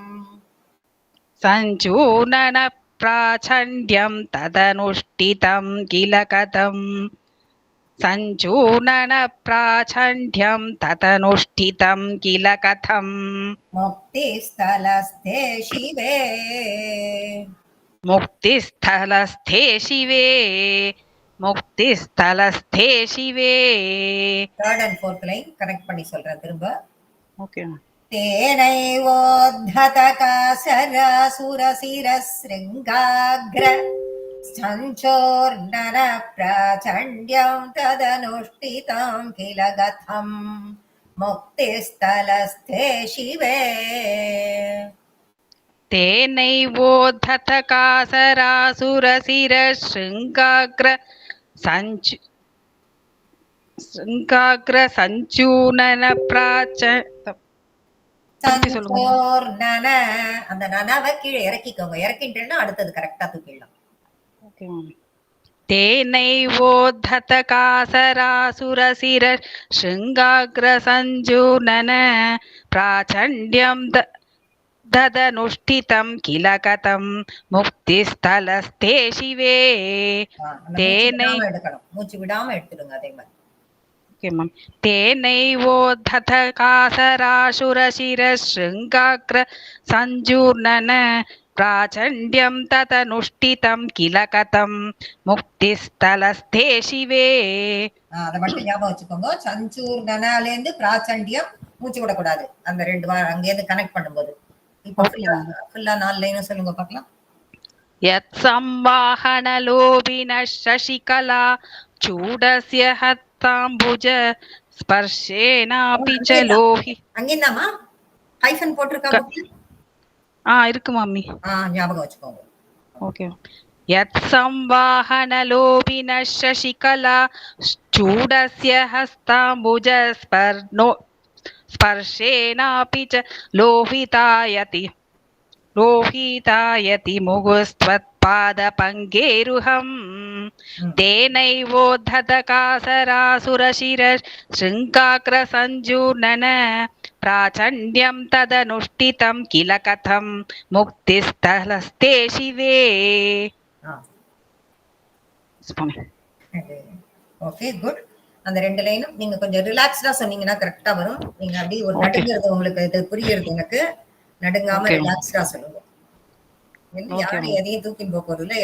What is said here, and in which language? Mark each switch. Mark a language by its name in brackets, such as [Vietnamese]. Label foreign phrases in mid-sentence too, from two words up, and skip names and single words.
[Sanskrit] सञ्चूर्णनप्राचण्ड्यं तदनुष्ठितं किल कथम् सञ्चूर्णनप्राचण्ड्यं तदनुष्ठितं किल कथम् मुक्तिस्थलस्थे शिवे मुक्तिस्थलस्थे शिवे मुक्तिस्थलस्थे शिवे [English] third and fourth line connect [Tamil] பண்ணி சொல்றேன் திரும்ப. [English] ओके. [Sanskrit] तेनैवोद्धतकासरासुरशिरशृङ्गाग्र सञ्चोर्णनप्राचण्ड्यं तदनुष्ठितं किल गतम् मुक्तिस्थलस्थे शिवे तेनैवोद्धत कासरासुरशिर शृङ्गाग्र सञ्चूनन प्राच [Tamil] திருப்பி சொல்லுங்க. சஞ்சோர் நன, அந்த நனவை கீழே இறக்கிக்கோங்க. இறக்கிட்டேன்னா அடுத்தது கரெக்டா தூக்கிடலாம். ஓகே மாமி. [Sanskrit] तेनैवोद्धत कासरासुरशिर शृङ्गाग्र सञ्जूनन प्राचण्ड्यं ददनुष्ठितं किल कथं मुक्तिस्थलस्ते शिवे [Tamil] அந்த [Sanskrit] तेनै [Tamil] மூச்சு விடாம எடுத்துடுங்க அதே மாதிரி. [English] okay ma'am [Sanskrit] तेनैवोद्धत कासरासुरशिर शृङ्गाग्र सञ्जूर्णन प्राचण्ड्यं तदनुष्ठितं किल कथं मुक्तिस्थलस्ते शिवे [Tamil] அதை மட்டும் ஞாபகம் வச்சுக்கோங்க. சஞ்சூர் நனாலேருந்து பிராச்சண்டியம் மூச்சு விடக்கூடாது. அந்த 2 வாரம் அங்கேருந்து கனெக்ட் பண்ணும்போது. இப்போ ஃபுல்லா 4 லைனும் சொல்லுங்க பார்க்கலாம். [Sanskrit] यत्संवाहनलोभिनः शशिकला चूडस्य हस्ताम्बुज स्पर्शेनापि च लोहि [Tamil] அங்கேந்தாமா ஹைஃபன் போட்டிருக்காங்க. இருக்கு மாமி. ஞாபகம் வச்சுக்கோங்க. ஓகே. [Sanskrit] यत्संवाहनलोभिनः शशिकला चूडस्य हस्ताम्बुज स्पर्शेनापि च लोहितायति मुगुस्त्वत्पादपङ्गेरुहम् तेनैवोद्धत कासरासुरशिर शृङ्गाग्र सञ्जूर्णन प्राचण्ड्यं तदनुष्ठितं किल कथं मुक्तिस्थलस्ते शिवे. [Tamil] ஓகே குட். அந்த 2 லைனும் நீங்க கொஞ்சம் ரிலாக்ஸ்டா சொன்னீங்கன்னா கரெக்டா வரும். நீங்க அப்படியே ஒரு நடுங்கிறது உங்களுக்கு இது புரியுறது எனக்கு. நடுங்காம ரிலாக்ஸ்டா சொல்லுங்க. யாரும் எதையும் தூக்கி போறது இல்ல.